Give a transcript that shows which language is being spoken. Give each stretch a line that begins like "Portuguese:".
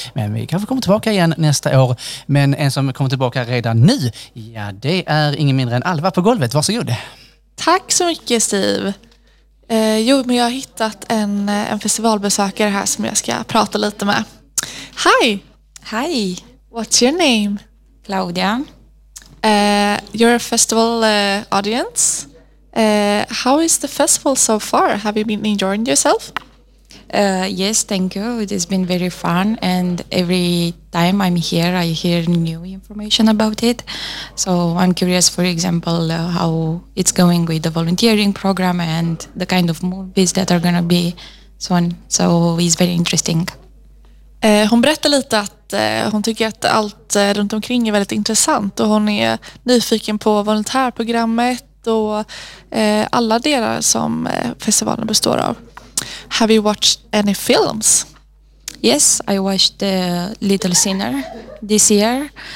Swedish: Men vi kanske kommer tillbaka igen nästa år. Men en som kommer tillbaka redan nu, ja, det är ingen mindre än Alva på golvet. Varsågod. Tack så mycket, Steve. Jo, men jag har hittat en festivalbesökare här som jag ska prata lite med.
English: Hi. Hi. What's your name? Claudia. You're a festival audience. How is the festival so far? Have you been enjoying yourself? Yes, thank you. It has been very fun, and every time I'm here, I hear new information about it. So I'm curious, for example, how it's going with the volunteering program and the kind of movies that are going to be so on. So it's very interesting.
Swedish: Hon berättar lite att hon tycker att allt runt omkring är väldigt intressant, och hon är nyfiken på volontärprogrammet och alla delar som festivalen består av.
English: Have you watched any films? Yes, I watched The Little Sinner this year.